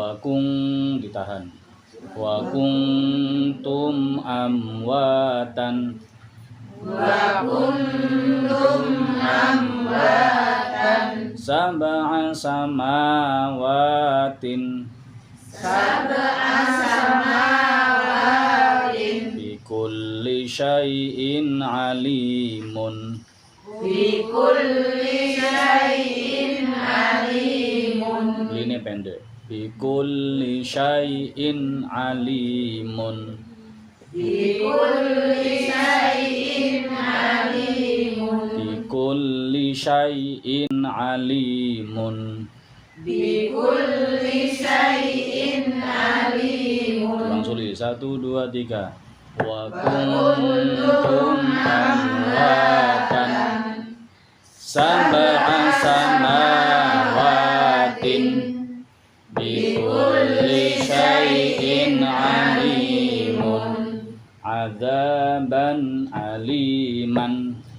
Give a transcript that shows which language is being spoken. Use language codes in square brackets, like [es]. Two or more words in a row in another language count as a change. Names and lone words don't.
[id] wa kung ditahan. [ar] وكنتم أمواتا وكنتم أمواتا سبع سماوات سبع سماوات بكل شيء عليم. بكل شيء عليم. [id] Ini pendek. [ar] بكل شيء عليم. بكل شيء عليم. بكل شيء عليم. بكل شيء عليم. [id] Ulang sulit 1 2 3. [ar] وكنتم أمواتا سبع سماوات بكل شيء عليم عذابا أليما